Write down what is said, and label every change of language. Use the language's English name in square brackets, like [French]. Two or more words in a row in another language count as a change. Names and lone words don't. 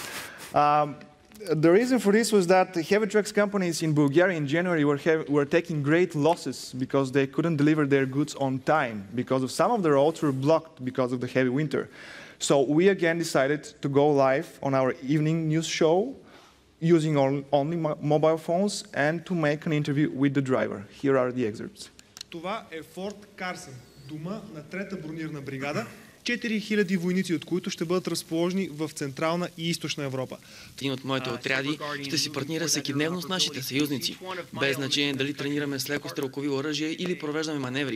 [English] The reason for this was that the heavy trucks companies in Bulgaria in January were taking great losses because they couldn't deliver their goods on time because of some of the roads were blocked because of the heavy winter. So we again decided to go live on our evening news show using only mobile phones and to make an interview with the driver. Here are the excerpts. [Bulgarian] Това е Форт Карсън, дома на 3-та бронирана бригада. 4000 войници, от които ще бъдат разположени в Централна и Източна Европа. Един от моите отряди ще си партнира всекидневно с нашите съюзници, без значение дали тренираме с леко стрелкови оръжия или провеждаме маневри.